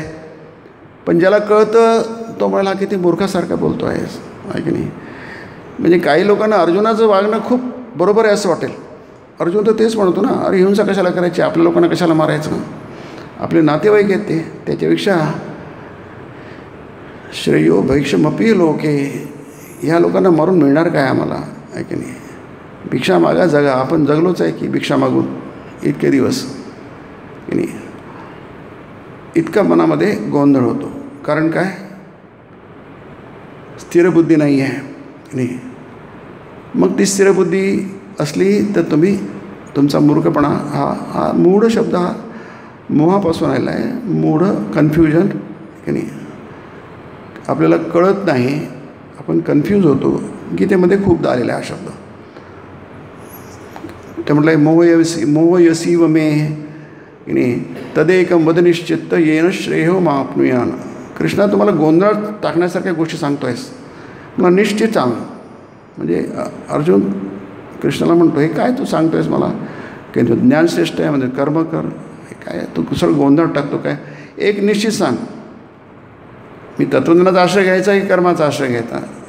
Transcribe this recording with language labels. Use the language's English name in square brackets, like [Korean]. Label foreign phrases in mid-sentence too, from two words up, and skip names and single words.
[Marathi] पण ज्याला कळतं तो मला किती मूर्खासारखा बोलतो आहेस, आहे की नाही. म्हणजे काही लोकांना अर्जुनाचं वागणं खूप बरोबर आहे असं वाटेल. अर्जुन तर तेच म्हणतो ना, अरे हिंसा कशाला करायची, आपल्या लोकांना कशाला मारायचं, आपले नातेवाईक आहेत ते, त्याच्यापेक्षा [Sanskrit] श्रेयो भैक्षमपी लोके, [Marathi] ह्या लोकांना मारून मिळणार काय आम्हाला, आहे की नाही. भिक्षा मागा जगा, आपण जगलोच आहे की भिक्षा मागून इतके दिवस की नाही. इतका मनामध्ये गोंधळ होतो. कारण काय, स्थिर बुद्धी नाही आहे नाही. मग ती स्थिर बुद्धी असली तर तुम्ही तुमचा मूर्खपणा हा मूढ शब्द हा मोहापासून आलेला आहे. मूढ, कन्फ्युजन की नाही. आपल्याला कळत नाही, आपण कन्फ्यूज होतो. गीतेमध्ये खूपदा आलेला आहे हा शब्द. ते म्हटलं आहे [Sanskrit] मोहयसीव मे [Marathi] की नाही [Sanskrit] तदेकं वद निश्चित्त येन श्रेयो माप्नुयान. [Marathi] कृष्णा तुम्हाला गोंधळ टाकण्यासारख्या गोष्टी सांगतो आहेस, मला निश्चित सांग. म्हणजे अर्जुन कृष्णाला म्हणतो, हे काय तू सांगतो आहेस मला, की ज्ञानश्रेष्ठ आहे म्हणजे कर्म कर, हे काय तू कुसळ गोंधळ टाकतो काय. एक निश्चित सांग, मी तत्वज्ञानाचा आश्रय घ्यायचा की कर्माचा आश्रय घ्यायचा.